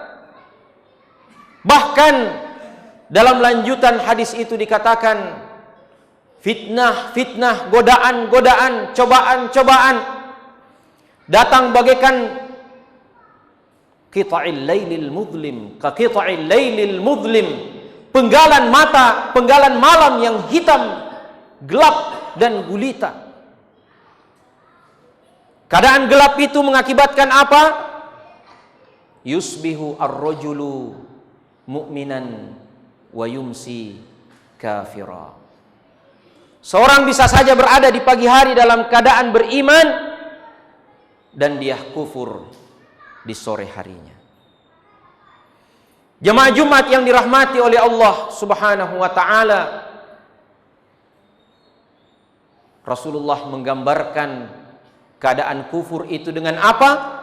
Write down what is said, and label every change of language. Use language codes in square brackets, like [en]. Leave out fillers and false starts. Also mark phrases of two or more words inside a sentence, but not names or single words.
[id] Bahkan dalam lanjutan hadis itu dikatakan, fitnah, godaan, cobaan datang bagaikan [ar] قطع الليل المظلم كقطع الليل المظلم, [id] penggalan mata, penggalan malam yang hitam, gelap dan gulita. Keadaan gelap itu mengakibatkan apa? [ar] يصبح الرجل مؤمنا ويمسي كافرا. [id] Seorang bisa saja berada di pagi hari dalam keadaan beriman dan dia kufur di sore harinya. Jemaah Jumat yang dirahmati oleh Allah [ar] سبحانه وتعالى, [id] Rasulullah menggambarkan keadaan kufur itu dengan apa?